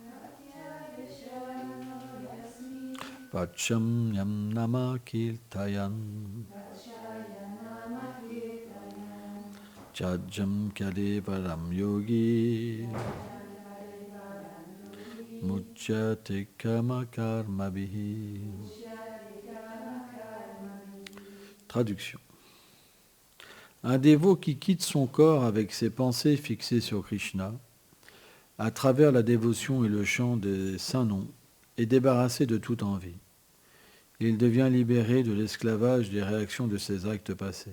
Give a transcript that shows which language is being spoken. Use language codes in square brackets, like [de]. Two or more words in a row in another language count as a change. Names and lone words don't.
[sa] वचम् यम् नाम कीर्तयन्. चजम् कलेवरम् योगी. मुच्यते काम कर्मबिहि. [fr] Traduction. Un dévot qui quitte son corps avec ses pensées fixées sur Krishna, à travers la dévotion et le chant des saints noms, est débarrassé de toute envie. Il devient libéré de l'esclavage des réactions de ses actes passés.